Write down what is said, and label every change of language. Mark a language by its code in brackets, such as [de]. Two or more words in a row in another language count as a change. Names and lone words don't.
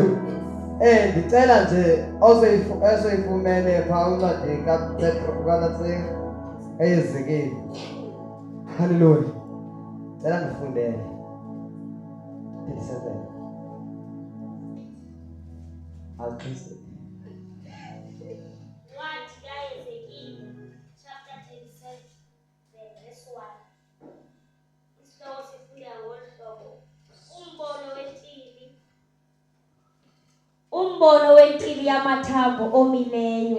[xh] Ndicela nje osoyifumene phaa uncwadi kaEzekiyeli. Hallelujah. Cela ndifundele 37. Aqise. [en] What kaEzekiyeli chapter 37 verse 1. [xh] Isihloko sifunda ngohlobo umbono wentili yamathambo omileyo.